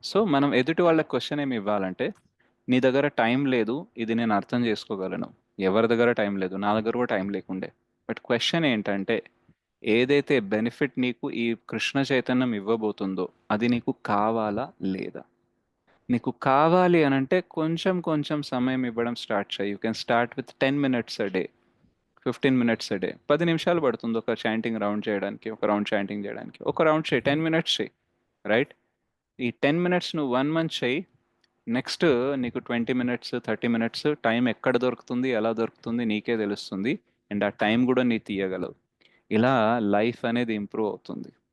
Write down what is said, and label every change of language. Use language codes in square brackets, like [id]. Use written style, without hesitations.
[te] So మనం ఎదుటి వాళ్ళకి క్వశ్చన్ ఏమి ఇవ్వాలంటే నీ దగ్గర టైం లేదు, ఇది నేను అర్థం చేసుకోగలను. ఎవరి దగ్గర టైం లేదు, నా దగ్గర కూడా టైం లేకుండే. బట్ క్వశ్చన్ ఏంటంటే ఏదైతే బెనిఫిట్ నీకు ఈ కృష్ణ చైతన్యం ఇవ్వబోతుందో అది నీకు కావాలా లేదా? నీకు కావాలి అని అంటే కొంచెం కొంచెం సమయం ఇవ్వడం స్టార్ట్ చేయి. [en] You can start with 10 minutes a day, 15 minutes a day. [te] 10 నిమిషాలు పడుతుంది ఒక చాంటింగ్ రౌండ్ చేయడానికి, ఒక రౌండ్ చాంటింగ్ చేయడానికి. ఒక రౌండ్ చేయి, 10 minutes చేయి. రైట్? ఈ 10 minutes నువ్వు 1 month చేయి. నెక్స్ట్ నీకు 20 minutes, 30 minutes టైం ఎక్కడ దొరుకుతుంది, ఎలా దొరుకుతుంది నీకే తెలుస్తుంది. అండ్ ఆ టైం కూడా నీ తీయగలవు. ఇలా లైఫ్ అనేది ఇంప్రూవ్ అవుతుంది.